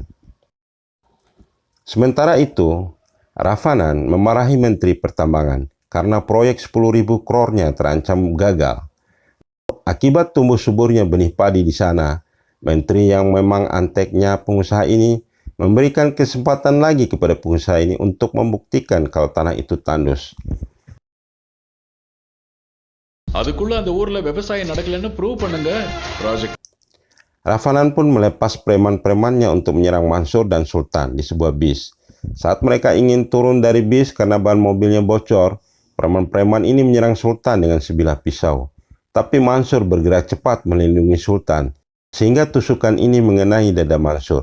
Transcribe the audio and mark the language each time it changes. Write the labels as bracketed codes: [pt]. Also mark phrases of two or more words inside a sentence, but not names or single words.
[id] Sementara itu, Ravanan memarahi Menteri Pertambangan karena proyek 10.000 crore-nya terancam gagal. Akibat tumbuh suburnya benih padi di sana, Menteri yang memang anteknya pengusaha ini memberikan kesempatan lagi kepada pengusaha ini untuk membuktikan kalau tanah itu tandus. [ta] அதுக்குள்ள அந்த ஊர்ல விவசாயம் நடக்கலன்னு ப்ரூவ் பண்ணுங்க. ப்ராஜெக்ட். [id] Ravanan pun melepas preman-premannya untuk menyerang Mansur dan Sultan di sebuah bis. Saat mereka ingin turun dari bis karena ban mobilnya bocor, preman-preman ini menyerang Sultan dengan sebilah pisau. Tapi Mansur bergerak cepat melindungi Sultan, sehingga tusukan ini mengenai dada Mansur.